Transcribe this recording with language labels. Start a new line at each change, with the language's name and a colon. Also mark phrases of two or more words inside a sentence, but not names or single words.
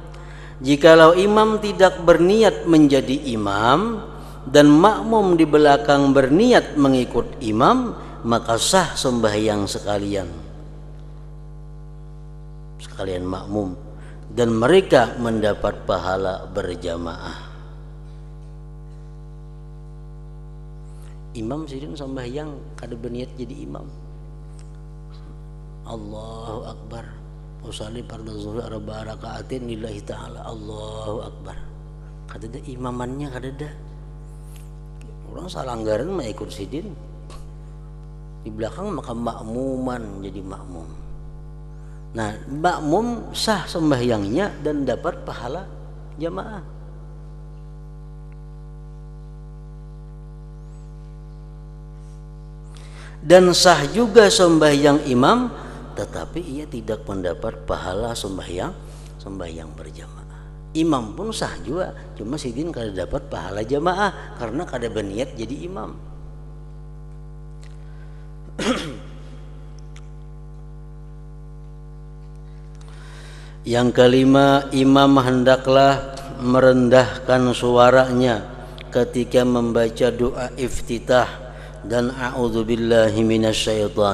Malay: Jikalau imam tidak berniat menjadi imam dan makmum di belakang berniat mengikut imam, maka sah sembahyang sekalian makmum, dan mereka mendapat pahala berjamaah.
Banjar: Imam sidin sembahyang kada berniat jadi imam,
Arabic: الله أكبر, أصلي فرض الظهر 4 ركعات لله تعالى, الله أكبر.
Banjar: Kadada imamannya, kadada. Orang salanggaran mah ikut sidin. Di belakang maka makmuman jadi makmum. Nah, makmum sah sembahyangnya dan dapat pahala jamaah.
Malay: Dan sah juga sembahyang imam, tetapi ia tidak mendapat pahala sembahyang berjamaah.
Banjar: Imam pun sah juga, cuma sidin kada dapat pahala jamaah karena kada berniat jadi imam.
Malay: Yang kelima, imam hendaklah merendahkan suaranya ketika membaca doa iftitah dan
Arabic: أعوذ بالله من الشيطان الرجيم.